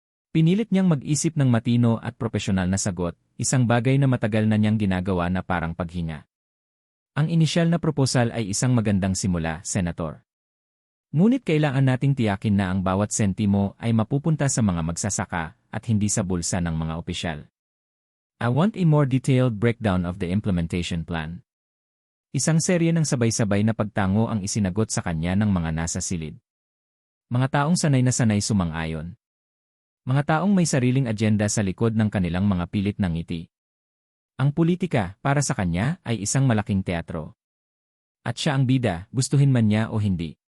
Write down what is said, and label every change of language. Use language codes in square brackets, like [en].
[tl] Pinilit niyang mag-isip ng matino at propesyonal na sagot, isang bagay na matagal na niyang ginagawa na parang paghinga. Ang inisyal na proposal ay isang magandang simula, Senator. Ngunit kailangan nating tiyakin na ang bawat sentimo ay mapupunta sa mga magsasaka at hindi sa bulsa ng mga opisyal. [en] I want a more detailed breakdown of the implementation plan. [tl] Isang serye ng sabay-sabay na pagtango ang isinagot sa kanya ng mga nasa silid. Mga taong sanay na sanay sumang-ayon. Mga taong may sariling agenda sa likod ng kanilang mga pilit na ngiti. Ang politika, para sa kanya, ay isang malaking teatro. At siya ang bida, gustuhin man niya o hindi.